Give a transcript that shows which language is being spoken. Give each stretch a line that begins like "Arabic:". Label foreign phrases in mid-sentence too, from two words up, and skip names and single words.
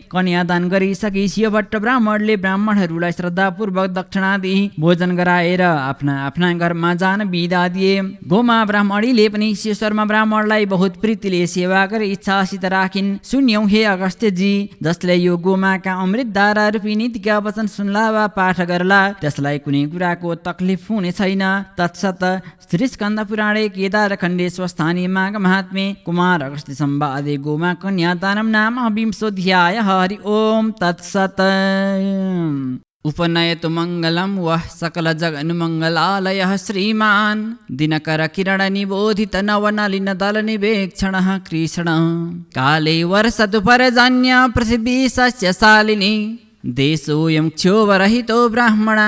Nepali: कन्यादान गरिसकी शिवभट्ट ब्राह्मणले ब्राह्मणहरूलाई श्रद्धापूर्वक दक्षिणा दिई भोजन गराएर आफ्ना आफ्ना घरमा जान बिदा दिए। गोमा ब्राह्मणीले पनि शिव शर्मा ब्राह्मणलाई बहुत प्रीतिले सेवा गरी इच्छासित राखिन्। सुन्यौ हे अगस्त्यजी, जसले यो गोमाका अमृतधारा रूपी नीतिका वचन सुन्ला वा पाठ गर्ला त्यसलाई कुनै कुराको तकलिफ हुने छैन।
Sanskrit: तत्सत श्री स्कन्द पुराणे केदार खण्डे स्वस्थानी माघ महात्म्ये कुमार अगस्त्य संवादे गोमा कन्यादानं नाम विंशोऽध्यायः। हरि ओम तत्सत। उपनयतु मङ्गलं वः सकल जगन्मङ्गलालयः श्रीमान् दिनकर किरण निबोधित नवनलिन दल निवेक्षणः कृष्ण काले वर्षतु पर्जन्य पृथिवी सस्यशालिनी देशोऽयं क्षोभरहितो ब्राह्मणाः